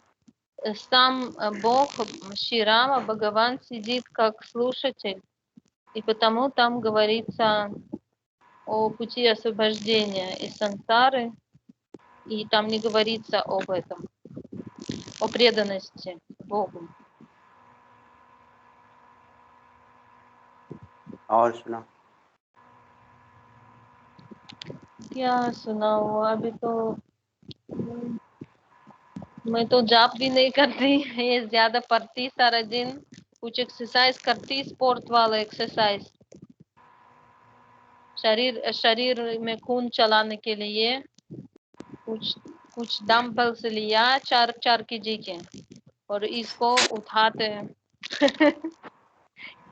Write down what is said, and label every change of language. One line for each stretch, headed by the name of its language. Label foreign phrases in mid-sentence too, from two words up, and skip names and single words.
Russian: Сам Бог, Шри Рама, Бхагаван сидит как слушатель, и потому там говорится о пути освобождения из сансары, и там не говорится об этом, о преданности Богу.
Hindi: और सुना क्या सुनाओ, अभी तो मैं तो जाप भी नहीं करती, ये ज्यादा पढ़ती सारा दिन, कुछ एक्सरसाइज करती, स्पोर्ट वाला एक्सरसाइज, शरीर में खून चलाने के लिए कुछ डम्बल्स लिया 4 kg के, और इसको उठाते हैं।